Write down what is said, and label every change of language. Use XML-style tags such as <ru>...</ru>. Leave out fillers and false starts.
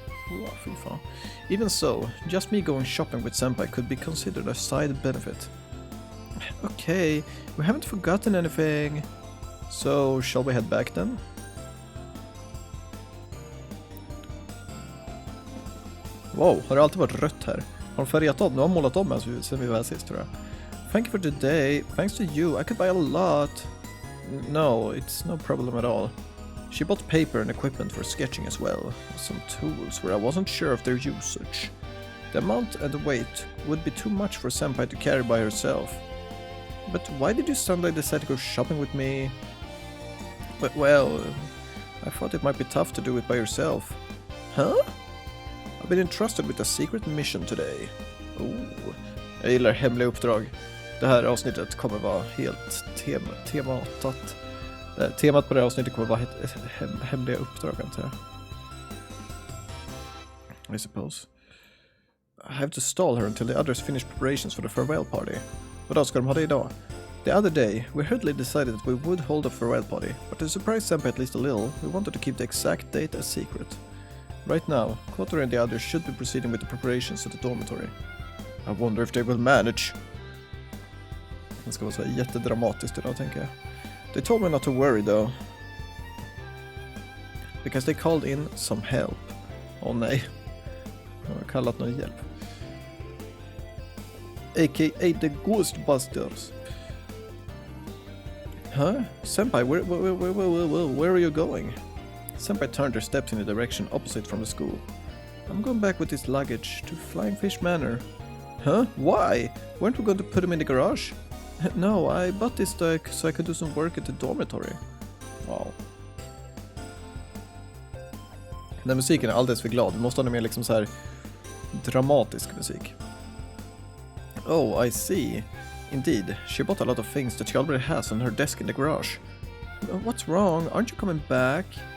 <en>Oh,</en> <sv>fy fan.</sv> <en>Even so, just me going shopping with Senpai could be considered a side benefit. Okay, we haven't forgotten anything. So, shall we head back then?</en> <sv>Wow, har det alltid varit rött här? Har de färgat om? De har målat om sen vi var här sist, tror jag.</sv> <en>Thank you for today. Thanks to you, I could buy a lot. No, it's no problem at all. She bought paper and equipment for sketching as well. Some tools where I wasn't sure of their usage. The amount and the weight would be too much for Senpai to carry by herself. But why did you suddenly decide to go shopping with me? But, well, I thought it might be tough to do it by yourself. Huh? I've been entrusted with a secret mission today.</en> <sv>Oh, jag gillar hemliga uppdrag. Det här avsnittet kommer vara helt tematat. Temat på det här avsnittet kommer vara hemliga uppdrag, antar jag.</sv> <en>I suppose. I have to stall her until the others finish preparations for the farewell party.</en> <sv>Vad ska de ha det idag?</sv> <en>The other day, we hurriedly decided that we would hold a farewell party, but to surprise Senpai at least a little, we wanted to keep the exact date a secret. Right now, Kotori and the others should be proceeding with the preparations at the dormitory. I wonder if they will manage.</en> <sv>Det ska vara så jättedramatiskt idag, tänker jag.</sv> <en>They told me not to worry though. Because they called in some help.</en> <sv>Åh nej. Jag har kallat någon hjälp.</sv> <en>A.k.a. the Ghostbusters. Huh? Senpai, where are you going? Senpai turned her steps in the direction opposite from the school. I'm going back with this luggage to Flying Fish Manor. Huh? Why? Weren't we going to put him in the garage? No, I bought this so I could do some work at the dormitory. Wow.</en> <sv>Den musiken är alldeles för glad. Vi måste ha någon mer liksom så här dramatisk musik.</sv> <en>Oh, I see. Indeed, she bought a lot of things that she already has on her desk in the garage. What's wrong? Aren't you coming back?</en>